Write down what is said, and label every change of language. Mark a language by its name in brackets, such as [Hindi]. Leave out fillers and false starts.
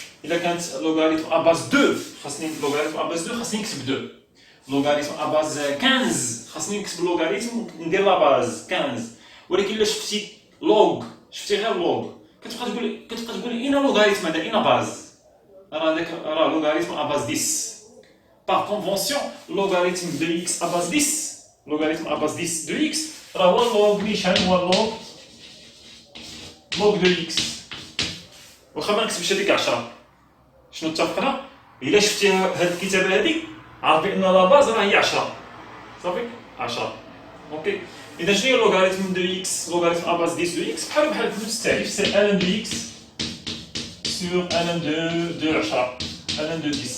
[Arabic] الا كانت لوغاريتم ا باز 2 خاصني لوغاريتم ا باز 2 خاصني نكتب 2. لوغاريتم ا باز 15 خاصني نكتب لوغاريتم وندير لا باز 15. ولكن الا شفتي لوغ، شفتي غير لوغ، كتبقى تقول اين لوغاريتم هذا، اين باز، راه داك راه لوغاريتم ا باز 10. [French] Par convention, logarithme de x à base 10, logarithme à base 10 de x, راه هو log نيشان هو log de x. [Arabic] واخا ما نكتبش هذيك 10. شنو اتفقنا؟ الا شفتي هاد الكتابه هذه عارف بان لا باز راه هي 10 صافي 10. اوكي. اذا شنو هي لوغاريتم دو x، لوغاريتم ا باز 10 دو x بحال نفس التعريف، سي ln دو x sur ln دو 10 ln دو 10.